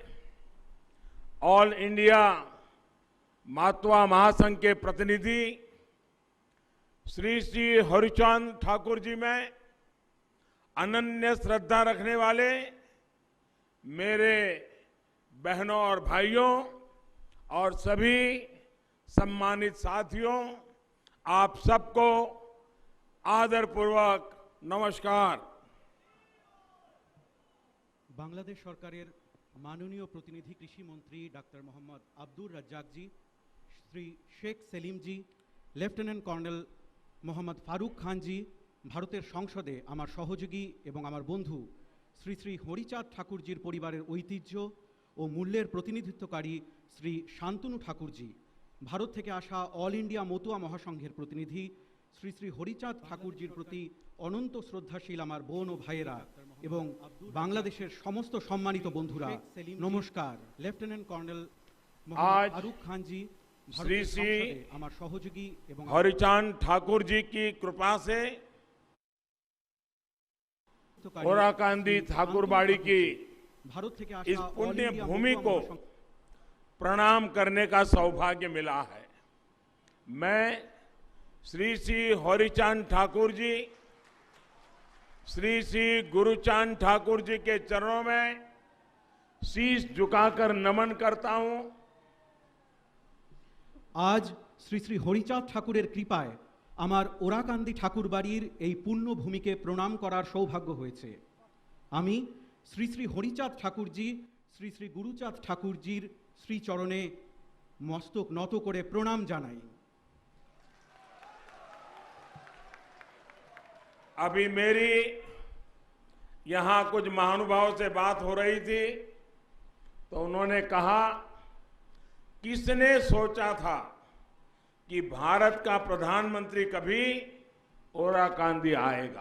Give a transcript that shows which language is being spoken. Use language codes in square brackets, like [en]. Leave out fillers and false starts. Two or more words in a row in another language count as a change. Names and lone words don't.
[en] All India [hi] मातवा महासंघ के प्रतिनिधि श्री हरिचांद ठाकुर जी में अनन्य श्रद्धा रखने वाले मेरे बहनों और भाइयों और सभी सम्मानित साथियों, आप सबको आदरपूर्वक नमस्कार। [bn] বাংলাদেশ সরকারের মাননীয় প্রতিনিধি কৃষি মন্ত্রী ডক্টর মোহাম্মদ আব্দুল রাজ্জাক জি, শ্রী শেখ সলিম জি, লেফটেন্যান্ট কর্নেল মোহাম্মদ ফারুক খান জি, ভারতের সংসদে আমার সহযোগী এবং আমার বন্ধু শ্রী শ্রী হরিচাঁদ ঠাকুরজির পরিবারের ঐতিহ্য আর মূল্যের প্রতিনিধিত্বকারী শ্রী শান্তনু ঠাকুর জি, ভারত থেকে আসা [en] All India [bn] মতুয়া মহাসংঘের প্রতিনিধি শ্রী শ্রী হরিচাঁদ ঠাকুরজির প্রতি অনন্ত শ্রদ্ধাশীল আমার বোন আর ভাইয়েরা এবং বাংলাদেশের সমস্ত সম্মানিত বন্ধুরা নমস্কার। লেফটেন্যান্ট কর্নেল মোহাম্মদ ফারুক খান জি, শ্রী শ্রী আমার সহযোগী এবং [hi] हरिचांद ठाकुर जी की कृपा से ओराकांदी ठाकुरबाड़ी की [bn] ভারত থেকে [hi] इस [bn] আসা [hi] पुण्य भूमि को प्रणाम करने का सौभाग्य मिला है। मैं श्री श्री हरिचांद ठाकुर जी, श्री श्री गुरुचांद ठाकुर जी के चरणों में शीश झुकाकर नमन करता हूं। [bn] আজ শ্রী শ্রী হরিচাঁদ ঠাকুরের কৃপায় আমার ওড়াকান্দি ঠাকুর বাড়ির এই পুণ্য ভূমিকে প্রণাম করার সৌভাগ্য হয়েছে। আমি শ্রী শ্রী হরিচাঁদ ঠাকুরজি, শ্রী শ্রী গুরুচাঁদ ঠাকুরজির শ্রীচরণে মস্তক নত করে প্রণাম জানাই। [hi] अभी मेरी यहां कुछ महानुभावों से बात हो रही थी तो उन्होंने कहा, किसने सोचा था कि भारत का प्रधानमंत्री कभी ओराकांदी आएगा।